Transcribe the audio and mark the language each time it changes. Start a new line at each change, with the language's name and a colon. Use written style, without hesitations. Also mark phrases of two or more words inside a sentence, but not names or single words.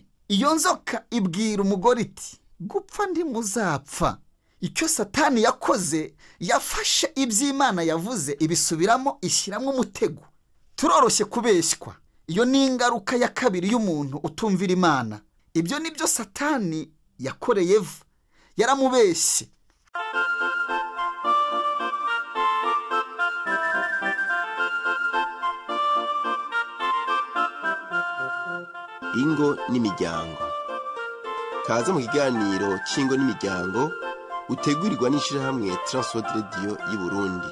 Rundi: Iyo nzoka ibwira umugore iti, gupfa ntimuzapfa. Icyo Satani yakoze, yafashe iby'Imana yavuze ibisubiramo, ishyiramo umutego. Turoroshye kubeshywa. Iyo ni ingaruka ya kabiri y'umuntu utumvira Imana. Ibyo nibyo Satani yakoreye Eva, yaramubeshye. Ingo n'imiryango. Kaza mu kiganiro cy'ingo n'imiryango utegurirwa n'ishirahamwe TWR Radio y'u Burundi.